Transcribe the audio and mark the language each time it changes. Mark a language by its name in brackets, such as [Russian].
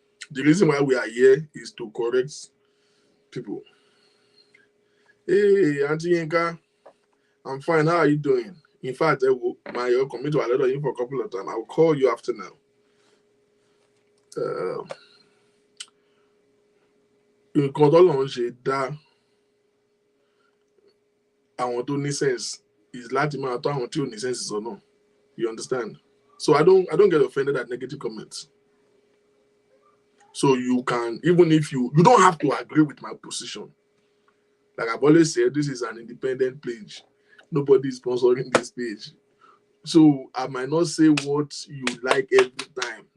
[English] The reason why we are here is to correct people. Hey, Auntie Yinka, I'm fine. How are you doing? In fact, my commit to a letter in for a couple of times. I will call you after now. [Yoruba] Nǹkan t'Ọlọ́run ṣe dá àwọn tó ní sense is láti máa tọ́ àwọn tí ò ní sense sọ́nà. [English] You understand? So I don't get offended at negative comments. So you can, even if you don't have to agree with my position. Like I've always said, this is an independent page. Nobody is sponsoring this page. So I might not say what you like every time.